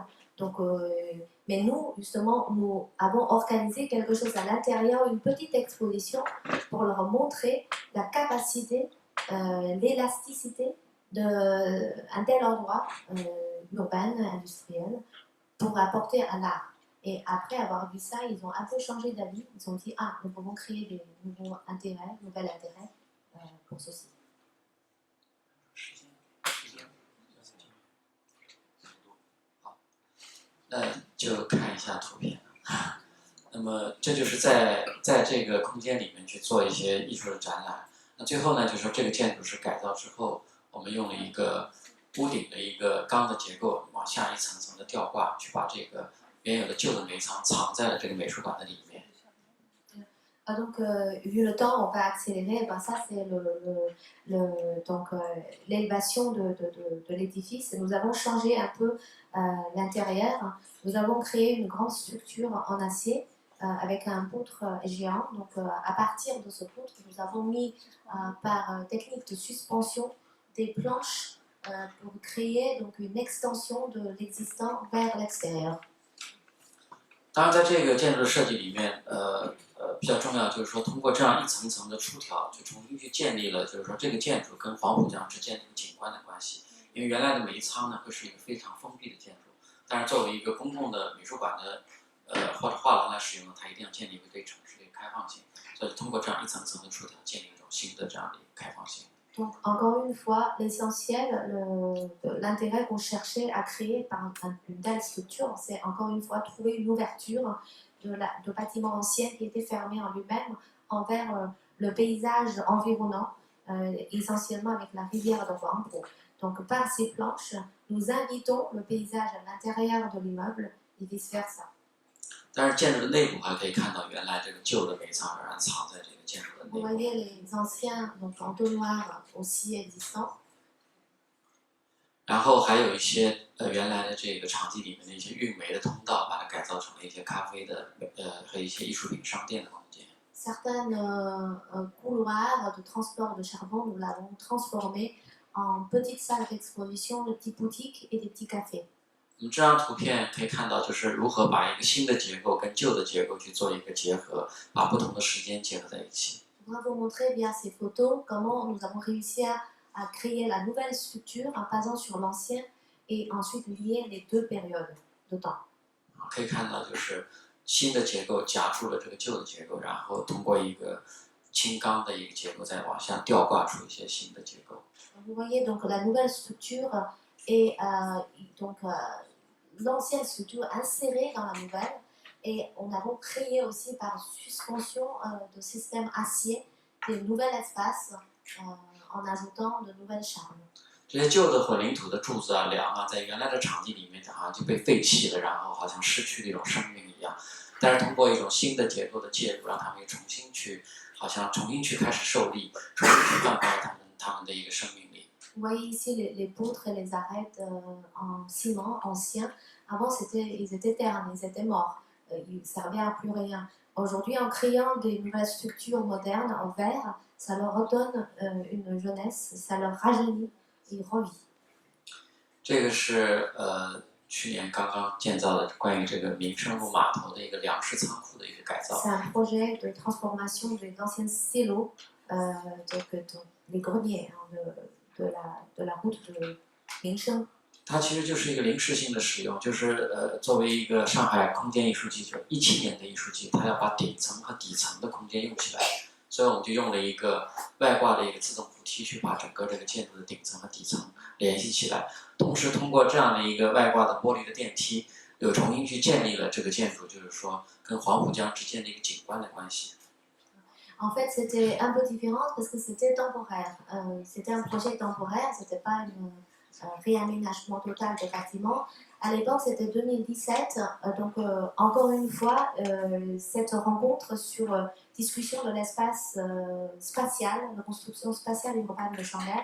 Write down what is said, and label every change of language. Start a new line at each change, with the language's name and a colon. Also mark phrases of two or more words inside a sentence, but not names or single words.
French: Donc, mais nous, justement, nous avons organisé quelque chose à l'intérieur, une petite exposition pour leur montrer la capacité, l'élasticité d'un tel endroit urbain, industriel, pour apporter à l'art. Et après avoir vu ça, ils ont un peu changé d'avis. Ils ont dit, nous pouvons créer des nouveaux intérêts, nouvel intérêt pour ceci.
Chinese: 那就看一下图片。那么这就是在这个空间里面去做一些艺术的展览。那最后呢，就是说这个建筑是改造之后，我们用了一个屋顶的一个钢的结构，往下一层层的吊挂，去把这个原有的旧的煤仓藏在了这个美术馆的里面。
French: Donc, vu le temps, on va accélérer. Ben, ça, c'est l'élévation de l'édifice. Nous avons changé un peu l'intérieur. Nous avons créé une grande structure en acier avec un poutre géant. Donc, à partir de ce poutre, nous avons mis par technique de suspension des planches pour créer donc, une extension de l'existant vers l'extérieur.
Chinese: 当然，在这个建筑的设计里面，比较重要就是说，通过这样一层层的出挑，就重新去建立了，就是说这个建筑跟黄浦江之间的景观的关系。因为原来的煤仓呢，会是一个非常封闭的建筑，但是作为一个公共的美术馆的或者画廊来使用，它一定要建立一个对城市的开放性。所以通过这样一层层的出挑，建立一种新的这样的一个开放性。
French: Donc, encore une fois, l'essentiel, l'intérêt qu'on cherchait à créer par une telle structure, c'est encore une fois trouver une ouverture de bâtiment ancien qui était fermé en lui-même envers le paysage environnant, essentiellement avec la rivière de Huangpu. Donc, par ces planches, nous invitons le paysage à l'intérieur de l'immeuble et vice-versa.
Chinese: 但是建筑的内部还可以看到原来这个旧的煤仓仍然藏在这个建筑的内
French: Vous
Chinese: 部。
French: voyez les anciens donc, entonnoirs aussi existants.
Chinese: 然后还有一些原来的这个场地里面的一些运煤的通道，把它改造成了一些咖啡的和一些艺术品商店的空间。
French: Certains couloirs de transport de charbon, nous l'avons transformé en petites salles d'exposition, de petites boutiques et des petits cafés.
Chinese: 我们这张图片可以看到，就是如何把一个新的结构跟旧的结构去做一个结合，把不同的时间结合在一起。
French: Je voudrais vous montrer via ces photos comment nous avons réussi à créer la nouvelle structure en basant sur l'ancien et ensuite lier les deux périodes de temps.
Chinese: 可以看到，就是新的结构夹住了这个旧的结构，然后通过一个轻钢的一个结构再往下吊挂出一些新的结构。
French: Vous voyez donc la nouvelle structure et donc l'ancienne structure insérée dans la nouvelle. Et on a donc créé aussi par suspension de système acier des nouveaux espaces en ajoutant de nouvelles charmes.
Chinese: 这些旧的混凝土的柱子啊、梁啊，在原来的场地里面好像就被废弃了，然后好像失去了一种生命一样。但是通过一种新的结构的介入，让他们好像重新去开始受力，重新去焕发他们的一个生命力。
French: Vous voyez ici les poutres et les arêtes en ciment anciens. Avant, ils étaient ternes, ils étaient morts. Ils ne servaient à plus rien. Aujourd'hui, en créant des nouvelles structures modernes en verre, ça leur redonne une jeunesse, ça leur rajeunit, ils revivent.
Chinese: 这个是去年刚刚建造的关于这个民生路码头的一个粮食仓库的一个改造。
French: C'est un projet de transformation des anciens silos, les greniers de la route de Mingsheng.
Chinese: 它其实就是一个临时性的使用，就是作为一个上海空间艺术季，就17年的艺术季，它要把顶层和底层的空间用起来，所以我们就用了一个外挂的一个自动扶梯去把整个这个建筑的顶层和底层联系起来，同时通过这样的一个外挂的玻璃的电梯，又重新去建立了这个建筑，就是说跟黄浦江之间的一个景观的关系。
French: En fait, c'était un peu différent parce que c'était temporaire. C'était un projet temporaire, c'était pas un réaménagement total des bâtiments. À l'époque, c'était 2017. Donc, encore une fois, cette rencontre sur discussion de l'espace spatial, de construction spatiale urbaine de Shanghai.